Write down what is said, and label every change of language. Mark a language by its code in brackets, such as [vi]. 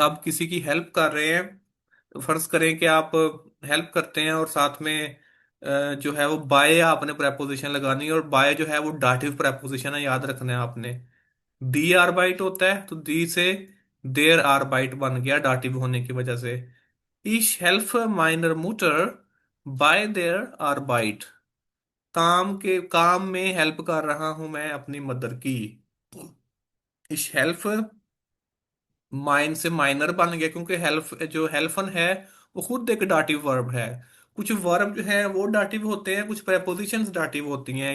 [hi] आप किसी की हेल्प कर रहे हैं, तो फर्ज करें कि आप हेल्प करते हैं और साथ में जो है वो बाय आपने प्रेपोजिशन लगानी है। और बाय जो है वो डाटिव प्रेपोजिशन है, याद रखना है आपने। दी आरबाइट होता है तो दी से देर आरबाइट बन गया डाटिव होने की वजह से। [de] Ich helfe meiner Mutter bei der Arbeit। [hi] काम में हेल्प कर रहा हूं मैं अपनी मदर की। [de] Ich helfe, [hi] माइन से माइनर बन गया क्योंकि हेल्फ जो हेल्फन है वो खुद एक डाटिव वर्ब है। कुछ वर्ब जो है वो डाटिव होते हैं, कुछ प्रेपोजिशंस डाटिव होती हैं।